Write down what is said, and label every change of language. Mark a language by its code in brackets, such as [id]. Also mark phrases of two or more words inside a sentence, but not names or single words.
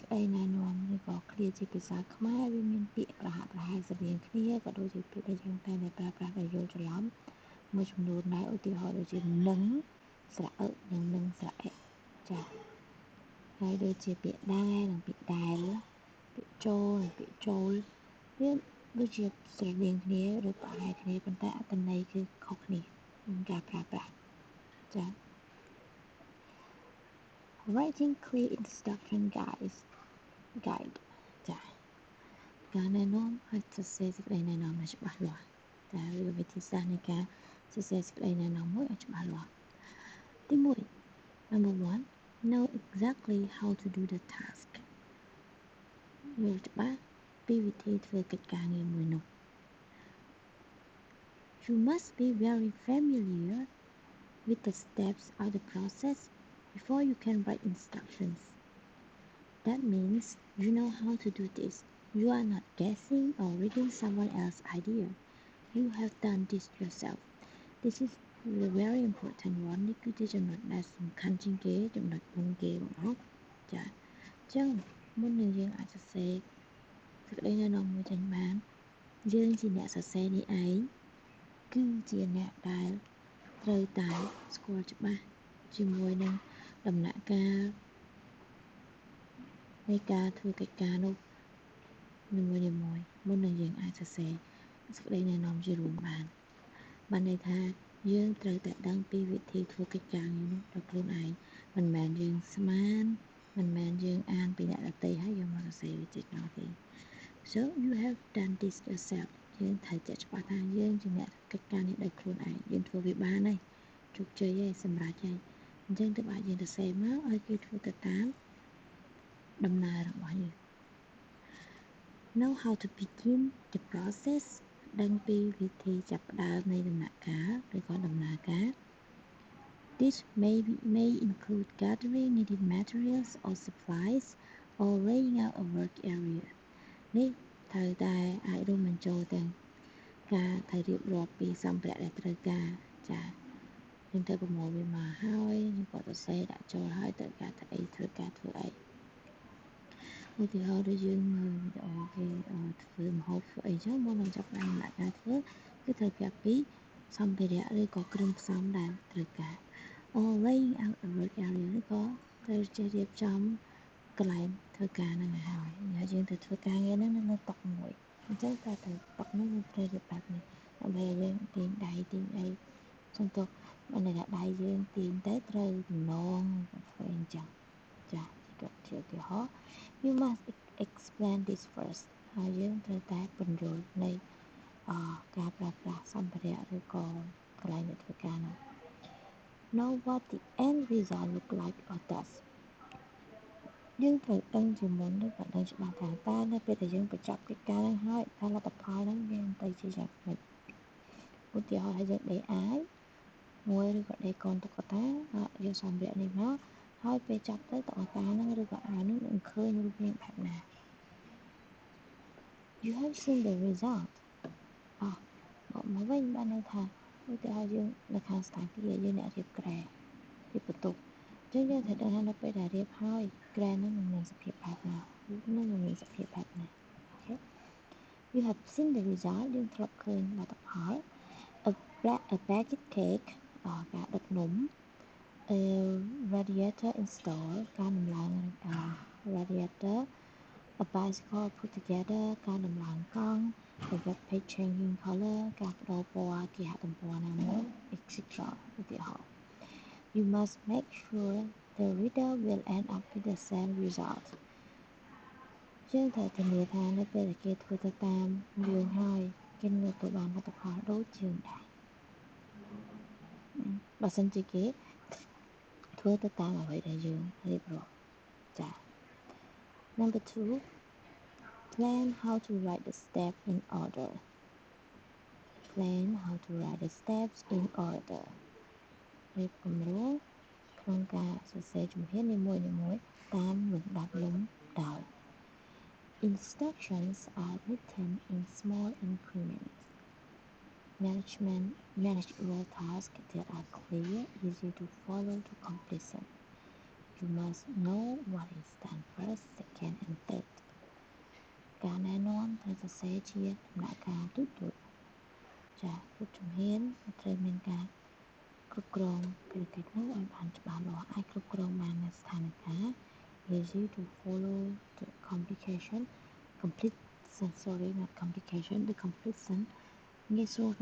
[km] ក្តីណែនាំឬក៏ឃ្លាជាភាសាខ្មែរវាមានពាក្យប្រហាក់ប្រហែលស្រដៀងគ្នាក៏ដូចជាពាក្យដែលយើងតែប្រើប្រាស់ដែលយល់ច្រឡំមួយចំនួនដែរឧទាហរណ៍ដូចជានឹងស្រៈអឹនិងនឹងស្រៈអិចាហើយដូចជាពាក្យដែរនិងពាក្យដែលពាក្យចូលនិងពាក្យចូលវាដូចជាស្រដៀងគ្នាឬប្រហែលគ្នាប៉ុន្តែអត្ថន័យគឺខុសគ្នាក្នុងការប្រើប្រាស់ចា [en] Writing clear instruction guide [km] ចាការណែនាំឲ្យសរសេរសេចក្តីណែនាំឲ្យច្បាស់លាស់ តែវិធីសាស្ត្រនៃការសរសេរសេចក្តីណែនាំមួយឲ្យច្បាស់លាស់ទី1 [en] Number 1 know exactly how to do the task [km] យល់ច្បាស់ពីវិធីធ្វើកិច្ចការងារមួយនោះ [en] You must be very familiar with the steps of the process before you can write instructions. That means you know how to do this. You are not guessing or reading someone else's idea. You have done this yourself. This is the very important one. [km] នេះគឺជាចំណុចដែលសំខាន់ជាងគេចំណុចមុនគេបងប្អូនចាអញ្ចឹងមុននឹងយើងអាចសរសេរសេចក្តីណែនាំមួយចេញបានយើងជាអ្នកសរសេរនេះឯងគឺជាអ្នកដែលត្រូវតែស្គាល់ច្បាស់ជាមួយនឹងដំណាក់កាល នៃការធ្វើកិច្ចការនោះនីមួយៗមុននឹងយើងអាចសរសេរសេចក្តីណែនាំជារួមបានន័យថាយើងត្រូវតែ ដឹងពីវិធីធ្វើកិច្ចការងារនោះដល់ខ្លួនឯងមិនមែនយើងស្មានមិនមែនយើងអានពីអ្នកដទៃហើយយើងមកសរសេរវាចេញមកទេ [en] So you have done this yourself [km] យើងត្រូវតែច្បាស់ថាយើងជាអ្នកកិច្ចការនេះដោយខ្លួនឯងយើងធ្វើវាបានហើយជោគជ័យហើយសម្រេចហើយអញ្ចឹងទើបអាចយើងសរសេរមកឲ្យគេធ្វើទៅតាមដំណើររបស់យើង [en] Know how to begin the process [km] ដឹងពីវិធីចាប់ផ្ដើមនៃដំណាក់កាលឬក៏ដំណើរការ [en] This may include gathering needed materials or supplies or laying out a work area [km] នេះត្រូវតែអាចរួមបញ្ចូលទាំងការត្រូវរៀបរាប់ពីសម្ភារៈដែលត្រូវការចាយើងត្រូវប្រមូលវាមកហើយយើងក៏សរសេរដាក់ចូលហើយត្រូវការធ្វើអី ត្រូវការធ្វើអីឧទាហរណ៍ដូចយើងមើលវីដេអូគេធ្វើម្ហូបធ្វើអីចឹងមុននឹងចាប់ផ្ដើមដំណាក់កាលធ្វើគឺត្រូវការពីសម្ភារៈឬក៏គ្រឿងផ្សំដែលត្រូវការ [en] or laying out a work area [km] ឬក៏ត្រូវចេះរៀបចំ កន្លែងធ្វើការហ្នឹងឲ្យហើយយើងត្រូវធ្វើការងារហ្នឹងនៅតុមួយអញ្ចឹងតែទៅតុហ្នឹងយើងត្រូវរៀបបែបនេះដើម្បីឲ្យយើងទាញដៃទាញអីសន្ទុះបើ ន័យថាដៃយើងទាញទៅត្រូវទំនងធ្វើអីអញ្ចឹងចាជាឧទាហរណ៍ [en] You must explain this first [km] ហើយយើងត្រូវតែពន្យ ល់នៃការប្រើប្រាស់សម្ភារៈឬក៏កន្លែងដែលធ្វើការនោះ [en] Know what the end result look like or does [km] យើងត្រូវដឹងជាមុនឬក៏ដឹងច្បាស់ថាតើនៅពេលដែលយើងបញ្ចប់កិច្ចការហ្នឹងហើយតើលទ្ធផលហ្នឹងវានឹងទៅជាយ៉ាងម៉េចឧទាហរណ៍ថាយើងដេកអាយមួយឬក៏ដេកកូនតុក្កតាយកសម្ភារៈនេះមកហើយពេលចាប់ទៅតុក្កតាហ្នឹងឬក៏អាយហ្នឹងនឹងឃើញរូបរាងបែបណា [en] You have seen the result [km] មកវិញបានន័យថាឧទាហរណ៍យើងនៅខាងស្ថានភាពយើងអ្នករៀបក្រែរៀបបន្ទប់អញ្ចឹងយើងត្រូវដឹងថានៅពេលដែលរៀបហើយក្រែ ហ្នឹងនឹងមានសភាពបែបណារូបហ្នឹងនឹងមានសភាពបែបណាអូខេ [en] You have seen the result [km] យើងធ្លាប់ឃើញល [en] ទ្ធផល a baked cake [km] ការដុតនំ [en] a radiator install ការដំឡើង radiator a bicycle put together [km] ការដំឡើងកង់ [en] a web page changing color [km] ការបដូរពណ៌គេហទំព័រណាមួយ etc ឧទាហរណ៍ [en] You must make sure the reader will end up with the same result [km] យើងត្រូវធានាថានៅពេលដែលគេធ្វើទៅតាមយើងហើយគេនឹងទទួលបានលទ្ធផលដូចយើងដែរ [en] បើសិនជាគេធ្វើទៅតាមអ្វីដែលយើងរៀបរាប់ចា Number 2 Plan how to write the step in order explain how to write the steps in order [km] រៀបគម្រោងក្នុងការសរសេរជំហាននីមួយៗតាមលំដាប់លំដោយ [en] Instructions are written in small increments. Manageable tasks that are clear, easy to follow to completion. You must know what is done first, second, and third. [km] ការណែនាំត្រូវសរសេរជាដំណាក់កាលទូទៅចា៎គ្រប់ជំហានត្រូវមានការគ្រប់គ្រងភារកិច្ចនោះឲ្យបានច្បាស់លា ស់អាចគ្រប់គ្រងបាននៅស្ថានភាព [en] easy to follow the complication complete sorry not complication the completion [km] ងាយស្រួល